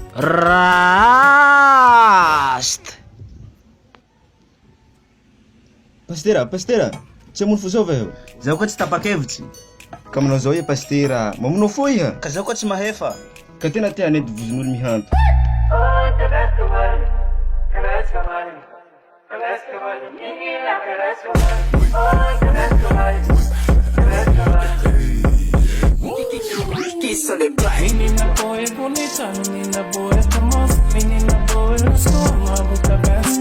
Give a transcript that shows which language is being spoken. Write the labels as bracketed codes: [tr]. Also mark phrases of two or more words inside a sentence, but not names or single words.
[mg] Rast. Pastera, tsy amono fo zao va io? Zao ka tsy tapakevitsy. Ka manao zao iha pastera, mamono fo iha. Ka zao ka tsy mahefa. Ka tena tia anety vozon'olo mihanto. [pt] Menina boa é bonita, menina boa é famosa, menina boa é gostosa, uma boca besta.